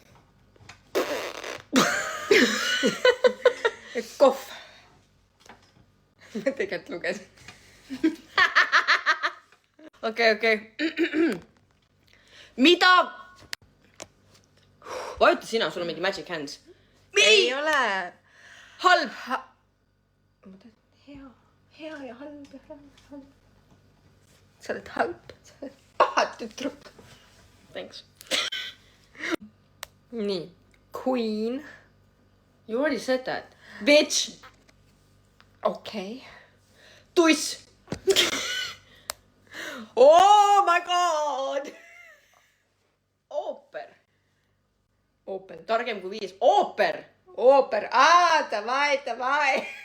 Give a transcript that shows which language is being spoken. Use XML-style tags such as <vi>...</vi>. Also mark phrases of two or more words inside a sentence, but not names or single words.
<et>Kohv. Ma tegelikult lugesin. Okei. Mida? Vajuta sina, sul on mingi</et> <en>magic hands.</en> <et>Ei ole. Halb. Hea ja halb. Sa oled halb. Sa oled paha tütruk.</et> <en>Thanks.</en> <et>Nii.</et> <en>Queen. You already said that. Bitch.</en> <et>Okei. Tuss.</et> <en>Oh my god.</en> <et>Ooper.</et> <en>Open.</en> <et>Targem kui 5. Ooper. Ooper. Davai.</et>